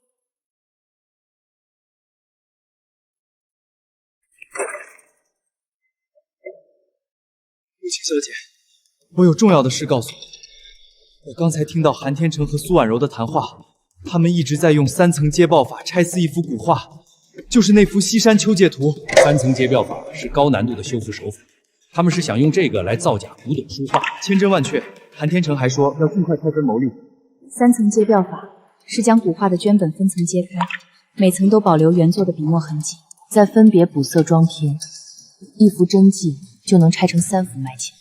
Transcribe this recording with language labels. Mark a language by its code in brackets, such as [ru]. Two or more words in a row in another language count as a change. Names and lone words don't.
[zh] 穆青小姐，我有重要的事告訴你。我剛才聽到韓天成和蘇婉柔的談話，他們一直在用3層接爆法拆撕一幅古畫，就是那幅西山秋界圖。 3層接爆法是高難度的修復手法，他們是想用這個來造假古董書畫，千真萬確。韓天成還說要盡快拆分牟利。 3層接標法是將古畫的絹本分層揭開，每層都保留原作的筆墨痕跡，再分別補色裝填，一幅真跡就能拆成3幅賣錢。